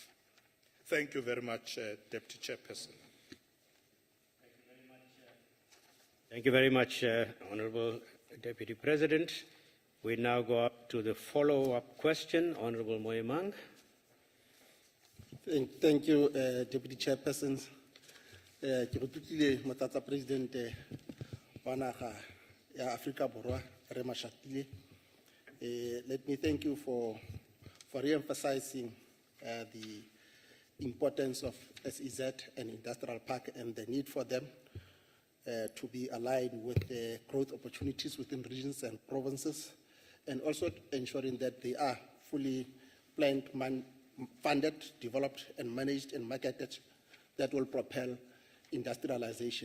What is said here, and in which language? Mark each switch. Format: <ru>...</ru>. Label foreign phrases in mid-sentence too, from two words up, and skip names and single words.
<en>Thank you very much, Deputy Chairperson. Thank you very much, Honorable Deputy President. We now go up to the follow-up question. Honorable Moemang. Thank you, Deputy Chairperson.</en> <nso>Ke re tlotile Motlatsa President wa naga ya Afrika Borwa re Mashatile.</nso> <en>Let me thank you for re-emphasizing the importance of SEZ and industrial park and the need for them to be aligned with the growth opportunities within regions and provinces, and also ensuring that they are fully planned, funded, developed, and managed and marketed that will propel industrialization.</en>